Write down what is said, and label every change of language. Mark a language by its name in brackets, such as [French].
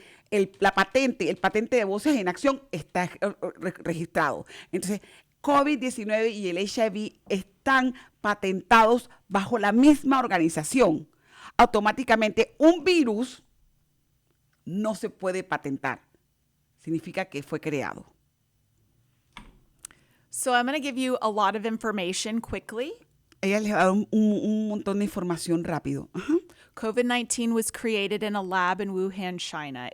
[Spanish] El patente de Voces en Acción está registrado. Entonces, COVID-19 y el HIV están patentados bajo la misma organización. Automáticamente, un virus no se puede patentar. Significa que fue creado. [English] So I'm going to give you a lot of information quickly. [Spanish] Ella les va a dar un montón de información rápido. [English] COVID-19 was created in a lab in Wuhan, China.